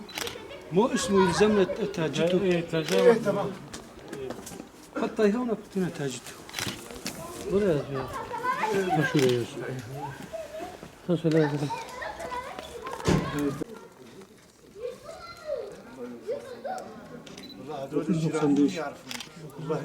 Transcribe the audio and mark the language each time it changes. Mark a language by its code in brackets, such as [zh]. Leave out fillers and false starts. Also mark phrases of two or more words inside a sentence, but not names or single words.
[ar] مو اسمه يلزمنا تاجته. ايه تاجته. تمام. حتى هنا اعطينا تاجته. [tr] Buraya yazıyor. Ha şuraya yazıyor. Ha söyle yazalım. [ar] هذول الجيران يعرفون والله